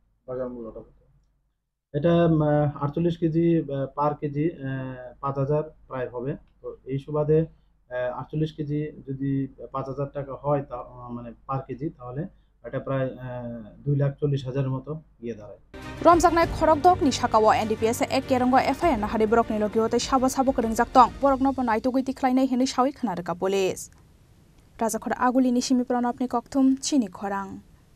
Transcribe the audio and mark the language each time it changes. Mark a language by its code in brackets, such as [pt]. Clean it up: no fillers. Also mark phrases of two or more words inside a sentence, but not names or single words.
[bn] এটা 48 কেজি [en] per kg [bn] 5,000 প্রায় হবে তো এই সুবাদে 48 কেজি যদি 5,000 টাকা হয় তা মানে [en] per kg [bn] তাহলে এটা প্রায় 2,40,000 মতো গিয়ে দাঁড়ায় [trp] রমজাকনাই খরকদক ni sakao NDPS ek kerango FIR na hari borok ni logiote sabo krengjak tong borok no panai tugui tikhlainai heni sawi khana raka police rajakhor aguli ni simi pranapni kokthum chini khorang